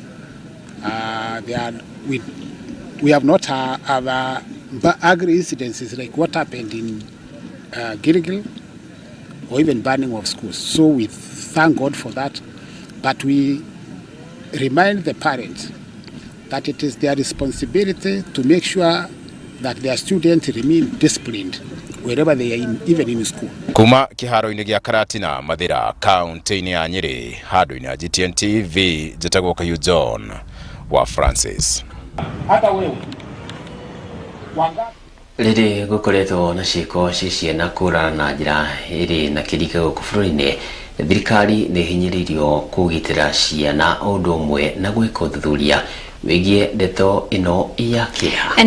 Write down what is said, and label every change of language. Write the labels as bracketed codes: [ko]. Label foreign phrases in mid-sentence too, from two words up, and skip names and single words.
[en] We have not have ugly incidences like what happened in Gilgil or even burning of schools. So we thank God for that. But we remind the parents that it is their responsibility to make sure that their students remain disciplined wherever they are even in school. [ki] Kuma kiharo-ini gya Karatina Mathira kaunti-ini ya Nyeri handu-ini ya GTN TV njĩtagwo Kahiũ John wa Francis. [sw] Hata wewe [ki] rĩrĩ gũkoretwo na ciĩko ciana kũra na njĩra ĩrĩ na kĩrika gũkũ bũrũri-inĩ, thirikari nĩ hinyĩrĩirio kũgitĩra ciana o ũndũ ũmwe na gwĩka ũthuthuria wĩgiĩ ndeto ĩno ya kĩeha.